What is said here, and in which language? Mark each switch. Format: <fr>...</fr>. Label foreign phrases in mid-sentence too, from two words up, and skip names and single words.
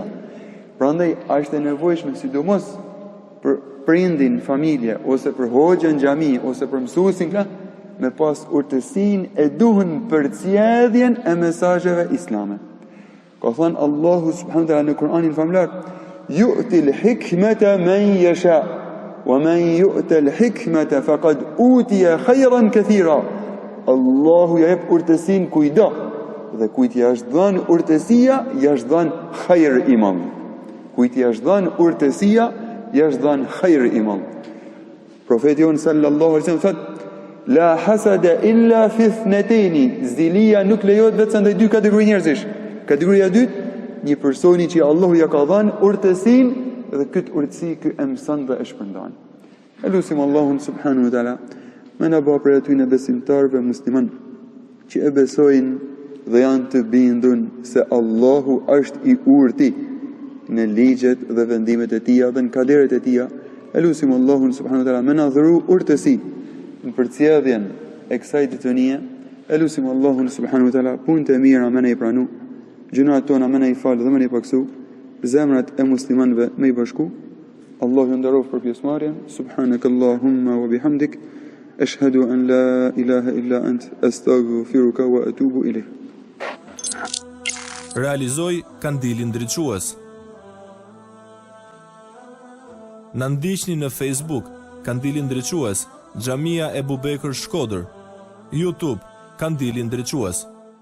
<sq>Prandaj është e nevojshme sidomos për prindin, familje, ose për hoxhën xhami, ose për mësuesin me pas urtësinë e duhur për zgjedhjen e mesazheve islame. Ka thënë Allahu</sq> <ar>سبحانه وتعالى</ar> <sq>në Kur'anin famlar:</sq> <ar>"يؤتي الحكمة من يشاء ومن يؤت الحكمة فقد أوتي خيرا كثيرا."</ar> <sq>Allahu ja jep urtësinë kujdo, dhe kujt ja është dhënë urtësia, ja është dhënë khajr i madh. Kujt ja është dhënë urtësia, ja është dhënë khajr i madh. Profeti jon</sq> <ar>صلى الله عليه وسلم</ar> <sq>thotë:</sq> <ar>"لا حسد إلا في اثنتين."</ar> <sq>Zilia nuk lejohet vetëm ndaj dy kategori njerëzish. Kategoria e dytë, një personi që Allahu ja ka dhënë urtësinë dhe këtë urtësi ky e mëson dhe e shpërndan. Elusim Allahun</sq> <ar>سبحانه وتعالى</ar> <sq>me në bëjë për aty në besimtarve musliman që e besojnë dhe janë të bindun se Allahu është i urti në ligjet dhe vendimet e tia dhe në kaderet e tia. Elusim Allahun</sq> <ar>سبحانه وتعالى</ar> <sq>me në dhuru urtësi në përcjelljen e kësaj ditonie. Elusim Allahun</sq> <ar>سبحانه وتعالى</ar> <sq>punët e mira me në i pranu, gjunat tona me në i falë dhe me në i paksu, zemrat e muslimanve me i bashku. Allahu nderof për pjesëmarrjen.</sq> <ar>سبحانك اللهم وبحمدك أشهد أن لا إله إلا أنت أستغفرك وأتوب إليك.</ar> <sq>Realizoj Kandilin Ndriçues. Na ndiqni në Facebook Kandili Ndriçues, Xhamia Ebu Bekër Shkodër, YouTube Kandili Ndriçues.</sq>